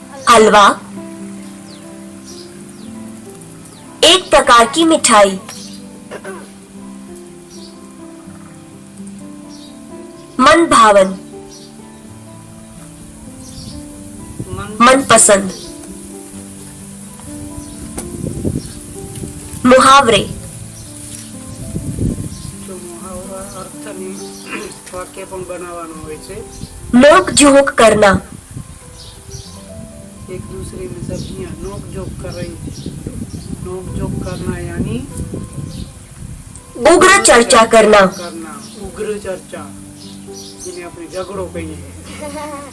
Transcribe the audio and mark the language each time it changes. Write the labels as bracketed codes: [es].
[hi] हलवा, एक प्रकार की मिठाई, मन भावन, मनपसंद, मुहावरे, [gu] જો મુહાવરા અર્થની વાક્ય પણ બનાવવાનું હોય છે. [hi] नोक झोंक करना, एक दूसरे में सब्जियां नोक झोंक कर रही थी. नोक झोंक करना यानी उग्र चर्चा करना, करना, उग्र चर्चा, जिन्हें अपने झगड़ो कहिए.